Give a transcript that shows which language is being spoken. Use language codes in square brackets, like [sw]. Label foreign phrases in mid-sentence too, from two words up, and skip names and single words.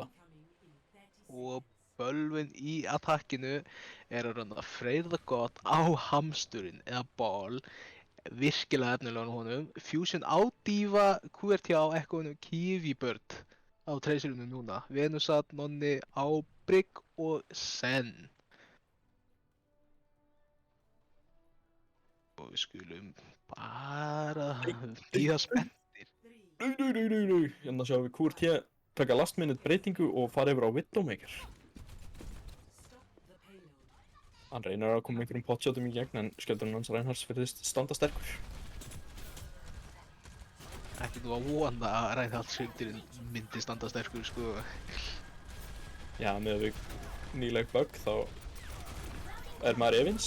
[is] Og Bölvun í attackinu er að runda Freyr the God á hamsturinn eða Ball, virkilega efnilegan honum, Fusion á Diva, QRT á Ekkoinu, Kivibird á Tracerunum núna, Venusat, Nonni á Brigg og Sen. Og við skulum bara bíða spenntir. Nei. Hérna sjáum við QRT taka [en] last minute [is] breytingu og fara yfir á Widowmaker. Hann reynir að koma einhverjum potshotum í gegn en skjöldurinn hans Reinhards virðist standa sterkur. Ekki nú að vona að Reinhardt-skjöldurinn myndi standa sterkur, sko. Já, með við nýleg bug þá er maður efins.